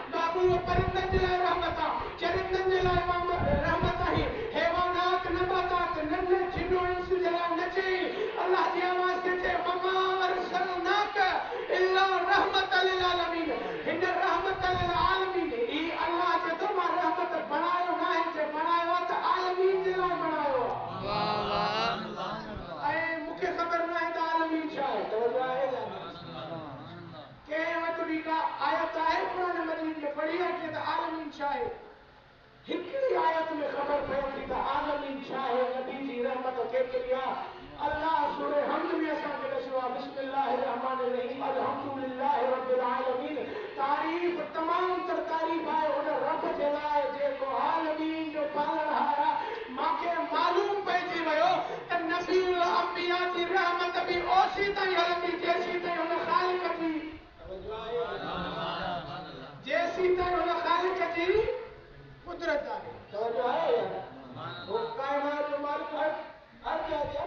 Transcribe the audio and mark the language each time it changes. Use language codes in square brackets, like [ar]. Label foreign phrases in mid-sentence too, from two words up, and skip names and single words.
[sd] महबूब परिंदनि जे लाइ रहमत आहे चरिंदनि जे लाइ रहमत आहे हैवानात नबातात नन्हे जिन्नो इंस जे लाइ न चई अल्लाह जी आवाज़ ते चए [ar] وما أرسلناك إلا رحمة للعالمين [sd] हिन [ar] رحمة للعالمين [sd] ही अल्लाह जे तो मां रहमत बणायो न आहे जे बणायो आहे त आलमीन जे लाइ बणायो आहे वाह वाह ऐं मूंखे ख़बर न आहे त आलमीन छा आहे तवजो आहे कंहिं वटि बि का आयत आहे क़ुर मजीद में पढ़ी आहे कि त आलमीन छा आहे हिकिड़ी आयत में ख़बर पए थी त आलमीन छा आहे नबी जी रहमत केतिरी आहे अल्लाह सूरह हमद में असांखे ॾसियो आहे बिस्मिल्लाहिर [ar] الرحمن الرحيم الحمد لله رب العالمين [sd] तारीफ़ तमाम तर तारीफ़ आहे उन रब जे लाइ जेको आलमीन जो पालनहार आहे मूंखे मालूम पइजी वियो त [ar] نبي الأنبياء [sd] जी रहमत बि ओसी ताईं हलंदी जेसी ताईं हुन ख़ालिक जी जेसी ताईं हुन ख़ालिक जी कुदरत आहे तवजो आहे वो कायनात जो मालिक हर